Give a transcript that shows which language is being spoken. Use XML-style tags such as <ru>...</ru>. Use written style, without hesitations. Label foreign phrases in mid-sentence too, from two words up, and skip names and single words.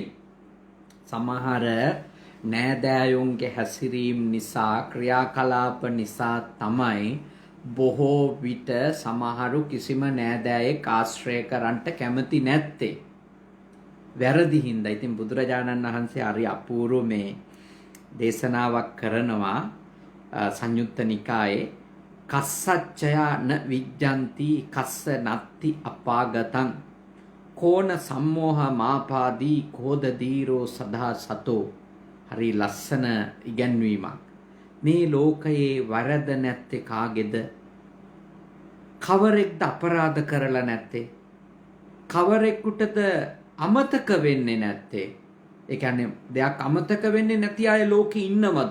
<si>සමහර නෑදෑයොන්ගේ හැසිරීම් නිසා ක්‍රියාකලාප නිසා තමයි බොහෝ විට සමහරු කිසිම නෑදෑයෙක් ආශ්‍රය කරන්නට කැමති නැත්තේ. වැරදි හින්දා. ඉතින් බුදුරජාණන් වහන්සේ හරි අපූර්ව මේ දේශනාවක් කරනවා සංයුත්ත නිකායේ</si> <pi>කස්සච්චයා න විජ්ජන්ති කස්ස නත්ති අපාගතං කෝන සම්මෝහ මාපාදී කෝද දීරෝ සදා සතෝ.</pi> <si>හරි ලස්සන ඉගැන්වීමක්. මේ ලෝකයේ වරද නැත්තේ කාගේද? කවරෙක්ද අපරාධ කරලා නැත්තේ? කවරෙකුටද අමතක වෙන්නේ නැත්තේ? ඒ කියන්නේ දෙයක් අමතක වෙන්නේ නැති අය ලෝකේ ඉන්නවද?</si>